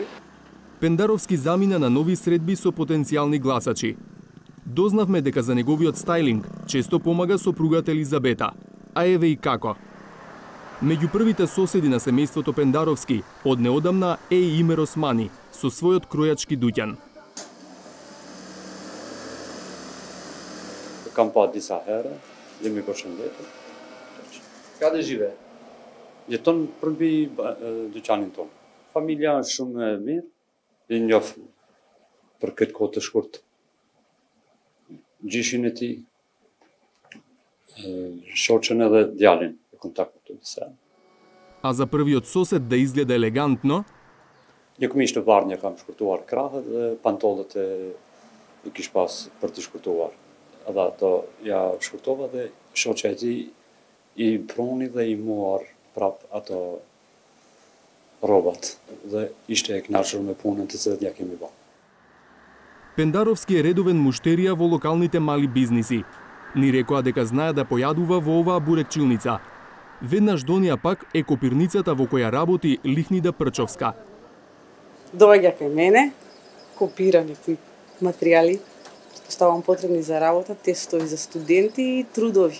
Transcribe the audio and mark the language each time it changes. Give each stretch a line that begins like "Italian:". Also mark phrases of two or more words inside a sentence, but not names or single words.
Macedonian: Пендаровски замина на нови средби со потенцијални гласачи. Дознавме дека за неговиот стајлинг често помага сопругата Елизабета, а еве и како. Меѓу првите соседи на семејството Пендаровски од неодамна е и Имер Османи со својот кројачки дуќан.
Albanian: Kam pa disa herë, jemi përshëndetur.
Macedonian: Kade живее?
Albanian: Jeton përmbi dyqanin tonë. Familja është shumë e mirë, i njoh për këtë kohë të shkurtë. Gjyshin e tij, shoqën edhe djalin e kontaktuar disa.
Macedonian: А за првиот сосед да изгледа елегантно,
Albanian: një këmishë të varrë kam shkurtuar krahët dhe pantollet i kish pas për të shkurtuar. Edhe ato ja shkurtova dhe shoqja e tij i pruni dhe i muar prap ato rrobat dhe ishte e kënaqur me punën të cilën ja kemi bërë.
Macedonian: Пендаровски е редовен муштерија во локалните мали бизниси. Ни рекоа дека знае да појадува во оваа бурекчилница. Веднаш донија пак е копирницата во која работи Лихнида Прчовска. Доаѓа кај мене, копира некои материјали, ставам потребни за работа, тестови за студенти и трудови.